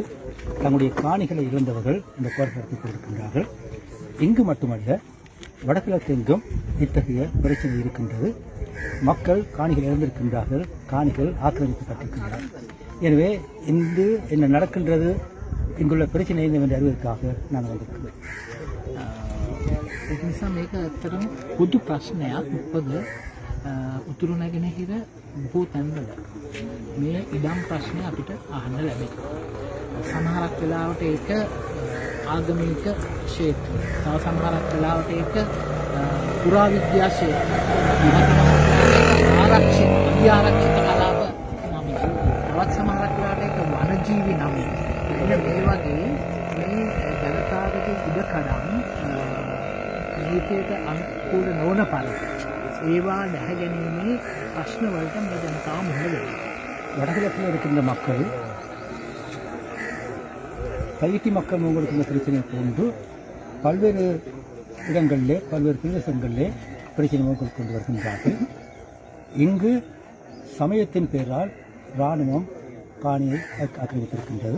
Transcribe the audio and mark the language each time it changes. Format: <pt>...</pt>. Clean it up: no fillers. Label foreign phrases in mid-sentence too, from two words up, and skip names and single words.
<ta>தங்களுடைய காணிகளை இழந்தவர்கள் இந்த போராட்டத்தில் கொண்டிருக்கின்றார்கள். இங்கு மட்டுமல்ல, வடகிழக்கெங்கும் இத்தகைய பிரச்சனை இருக்கின்றது. மக்கள் காணிகள் இழந்திருக்கின்றார்கள், காணிகள் ஆக்கிரமிக்கப்பட்டிருக்கின்றனர். எனவே இன்று என்ன நடக்கின்றது, இங்குள்ள பிரச்சனை என்னவென்று அறிவதற்காக நாங்கள் வந்திருக்கிறோம்.</ta> <si>ඒක නිසා මේක ඇත්තටම පොදු ප්‍රශ්නයක්. මොකද උතුරු නැගෙනහිර බොහෝ තැන්වල මේ ඉඩම් ප්‍රශ්නය අපිට අහන්න ලැබෙනවා. සමහරක් වෙලාවට ඒක ආගමික ක්ෂේත්‍ර, තව සමහරක් වෙලාවට ඒක පුරාවිද්‍යා ක්ෂේත්‍ර, ආරක්ෂිත කලාප නමින්, තවත් සමහරක් වෙලාවට ඒක වනජීවි නමින්. එන්න මේ වගේ මේ ජනතාවගේ ඉඩකඩම් නීතියට අනුකූල නොවන පරිදි ඒවා දැහැගැනීමේ ප්‍රශ්න වලට මේ ජනතාව මුහුණ දෙනවා.</si> <ta>வடகிழக்கில் இருக்கின்ற மக்கள் தையிட்டி மக்கள் முகெடுக்கின்ற பிரச்சனை போன்று பல்வேறு இடங்களிலே பல்வேறு பிரதேசங்களிலே பிரச்சனை முகங்கள் கொண்டு வருகின்றார்கள். இங்கு சமயத்தின் பெயரால் இராணுவம் காணியை ஆக்கிரமித்திருக்கின்றது.</ta>